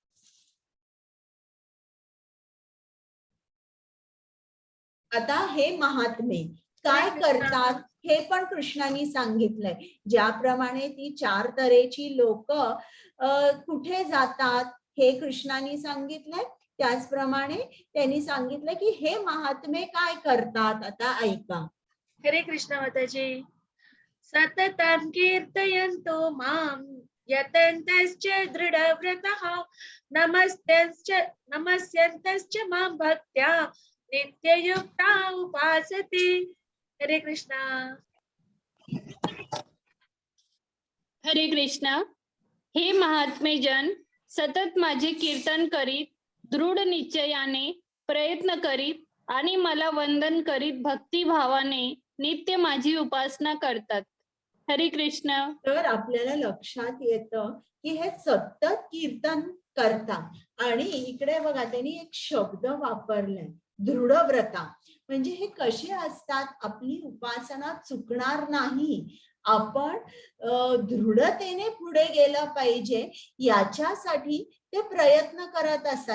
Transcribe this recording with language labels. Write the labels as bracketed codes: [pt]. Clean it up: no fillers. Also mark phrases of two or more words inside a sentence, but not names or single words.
[mr] आता हे महात्मे काय करतात हे पण कृष्णाने सांगितलंय. ज्याप्रमाणे ती 4 तऱ्हेची लोक कुठे जातात हे कृष्णाने सांगितलंय, त्याचप्रमाणे त्यांनी सांगितलं की हे महात्मे काय करतात. आता ऐका. हरे कृष्ण माताजी. [sa] सततं कीर्तयन्तो मां यतन्तश्च दृढव्रतः नमस्यन्तश्च मां भक्त्या नित्ययुक्ता उपासते. [mr] हरे कृष्णा. हरे कृष्ण. हे महात्मे जन सतत माझे कीर्तन करीत, दृढ निश्चयाने प्रयत्न करीत आणि मला वंदन करीत भक्तिभावाने नित्य माझी उपासना करतात. हरे कृष्ण. तर आपल्याला लक्षात येतं की हे सतत कीर्तन करतात आणि इकडे बघा त्यांनी एक शब्द वापरलाय, दृढव्रता. म्हणजे हे कसे असतात, आपली उपासना चुकणार नाही, आपण दृढतेने पुढे गेलं पाहिजे याच्यासाठी ते प्रयत्न करत असतात.